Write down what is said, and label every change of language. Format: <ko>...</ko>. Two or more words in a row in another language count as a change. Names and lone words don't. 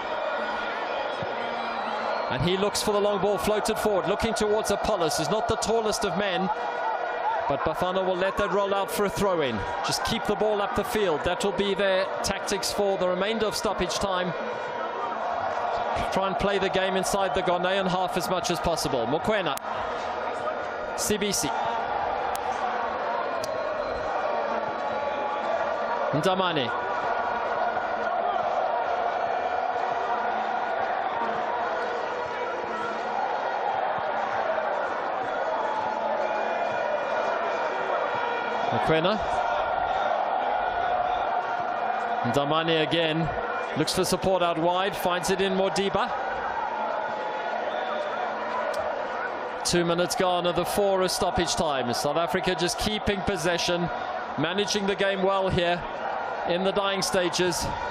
<en>And he looks for the long ball floated forward, looking towards Apollos, who's not the tallest of men. But Bafana will let that roll out for a throw-in. Just keep the ball up the field. That will be their tactics for the remainder of stoppage time. Try and play the game inside the Ghanaian half as much as possible. Mokoena. CBC. Ndamane. Mokoena. Ndamane again. Looks for support out wide, finds it in Modiba. 2 minutes gone of the 4 of stoppage time. South Africa just keeping possession, managing the game well here in the dying stages.</en>